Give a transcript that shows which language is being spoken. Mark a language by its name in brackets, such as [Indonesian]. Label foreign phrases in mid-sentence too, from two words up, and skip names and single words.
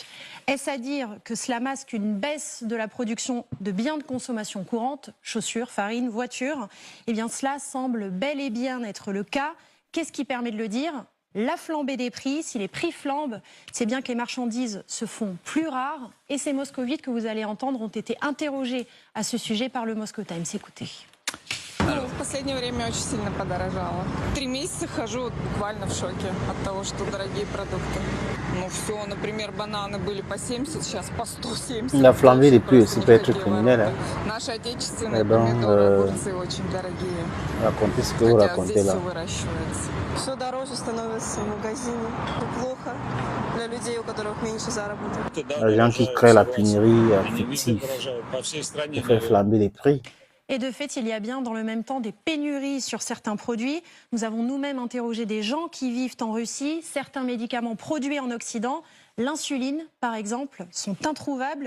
[French] Est-ce à dire que cela masque une baisse de la production de biens de consommation courante, chaussures, farine, voitures? Eh bien cela semble bel et bien être le cas. Qu'est-ce qui permet de le dire? La flambée des prix. Si les prix flambent, c'est bien que les marchandises se font plus rares. Et ces moscovites que vous allez entendre ont été interrogés à ce sujet par le Moscow Times. Écoutez. [Russian] В последнее время очень сильно подорожало. 3 месяца хожу буквально в шоке от того, что дорогие продукты. Ну все, например, бананы были по 70, сейчас по 170. [French] La flambée des prix aussi peut être criminelle. [Russian] Наши отечественные помидоры, огурцы очень дорогие. [French] Racontez ce que vous racontez là. [Russian] Все дороже становится в магазине. Плохо для людей, у которых меньше заработок. [French] Les gens qui créent la pénurie fictive pour faire flamber les prix. Et de fait, il y a bien dans le même temps des pénuries sur certains produits. Nous avons nous-mêmes interrogé des gens qui vivent en Russie. Certains médicaments produits en Occident, l'insuline par exemple, sont introuvables.